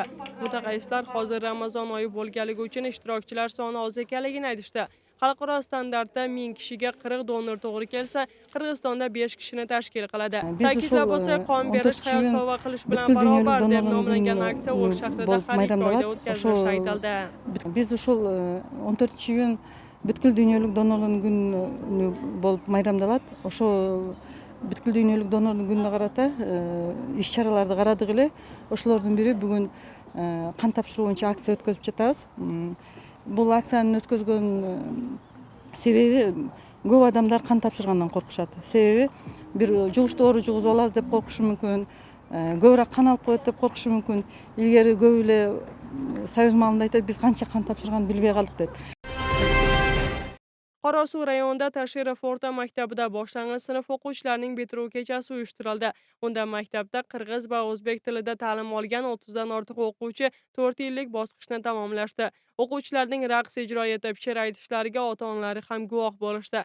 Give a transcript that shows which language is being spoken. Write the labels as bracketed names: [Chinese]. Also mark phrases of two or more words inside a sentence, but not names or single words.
[Uzbek] Mutaxassislar hozir Ramazon oyi bo'lganligi uchun ishtirokchilar soni oz ekanligini aytishdi. Xalqaro standartda 1000 kishiga 40 donor to'g'ri kelsa, Qirg'izistonda 5 kishini tashkil qiladi. Ta'kidlab o'tsak, qon berish hayot sovg'a qilish bilan barobar deb nomlangan aksiya O'sh shahrida har ikki oyda o'tkazilishi aytildi. [Kyrgyz] Biz ушул 14-iyun бүткүл дүйнөлүк донорлордун күнү болуп майрамдалат. Ошол бүткүл дүйнөлүк донорлордун күнүнө карата иш-чараларды карадык эле. Ошолордун бири бүгүн кан тапшыруу боюнча акция өткөзүп жатабыз. Бул акцияны өткөзгөн себеби көп адамдар кан тапшыргандан коркушат. Себеби бир жугуштуу оору жугузуп алабыз деп коркушу мүмкүн, көбүрөөк кан алып коет деп коркушу мүмкүн. Илгери көп эле союз маалында айтат, биз канча кан тапшырганын билбей калдык деп. [Uzbek] Qorasuv rayonida Tashirov o'rta maktabida boshlang'ich sinf o'quvchilarining bitiruv kechasi uyushtirildi. Unda maktabda qirg'iz va o'zbek tilida ta'lim olgan 30 dan ortiq o'quvchi 4 yillik bosqichni tamomlashdi. O'quvchilarning raqs ijro etib, she'r aytishlariga ota-onalari ham guvoh bo'lishdi.